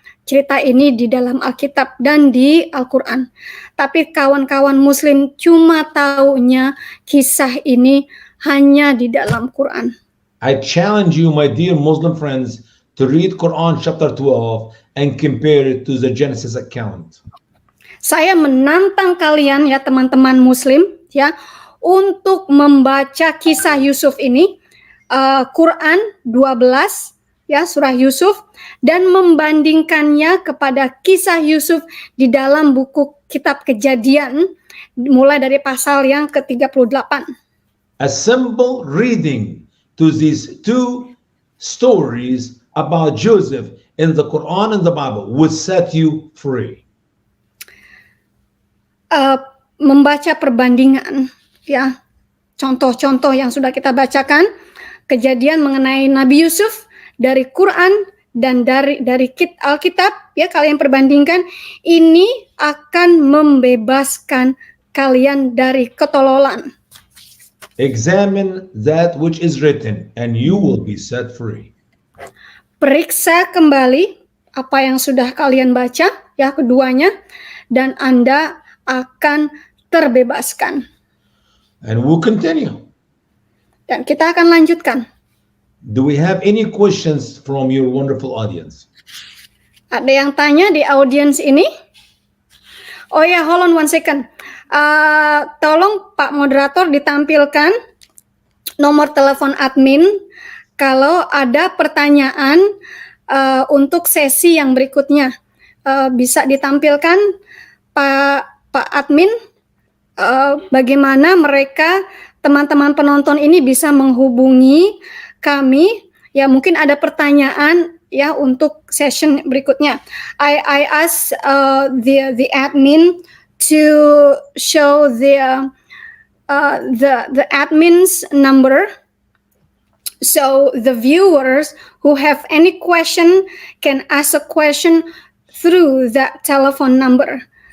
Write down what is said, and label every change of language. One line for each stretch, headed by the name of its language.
Indonesian: cerita ini di dalam Alkitab dan di Al-Quran. Tapi kawan-kawan Muslim cuma taunya kisah ini hanya di dalam Quran.
English: I challenge you, my dear Muslim friends, to read Quran chapter 12 and compare it to the Genesis account.
Indonesian: Saya menantang kalian ya teman-teman Muslim ya untuk membaca kisah Yusuf ini, Quran 12 ya surah Yusuf, dan membandingkannya kepada kisah Yusuf di dalam buku kitab Kejadian mulai dari pasal yang ke-38.
English: A simple reading to these two stories about Joseph in the Quran and the Bible would set you free.
Indonesian: Membaca perbandingan ya, contoh-contoh yang sudah kita bacakan, Kejadian mengenai Nabi Yusuf dari Quran dan dari Alkitab ya, kalian perbandingkan, ini akan membebaskan kalian dari ketololan.
English: Examine that which is written and you will be set free.
Indonesian: Periksa kembali apa yang sudah kalian baca ya, keduanya, dan Anda akan terbebaskan.
English: And we'll continue.
Indonesian: Dan kita akan lanjutkan.
English: Do we have any questions from your wonderful audience?
Indonesian: Ada yang tanya di audience ini? Oh ya,
English: hold on one second.
Indonesian: Tolong Pak Moderator ditampilkan nomor telepon admin kalau ada pertanyaan untuk sesi yang berikutnya. Bisa ditampilkan Pak Admin, bagaimana mereka teman-teman penonton ini bisa menghubungi kami ya, mungkin ada pertanyaan ya untuk session berikutnya.
English: I ask the admin to show the admin's number, so the viewers who have any question can ask a question through that telephone number.